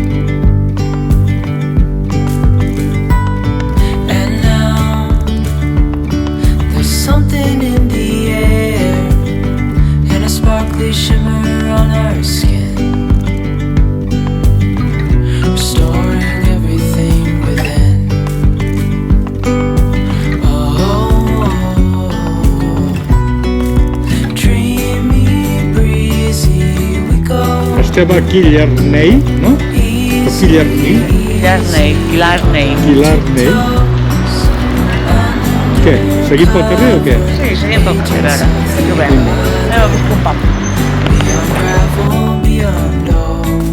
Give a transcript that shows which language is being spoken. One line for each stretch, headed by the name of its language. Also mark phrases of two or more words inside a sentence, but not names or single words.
English: And now there's something in the air and a sparkly shimmer on our skin, restoring everything within. Dreamy, breezy, we go.
Catalan: Estem a Killarney, no? A Killarney. Killarney. Què? Seguim pel carrer o què? Sí, seguim pel carrer ara. Trobem. Anem a buscar un pap.
English: Beyond all.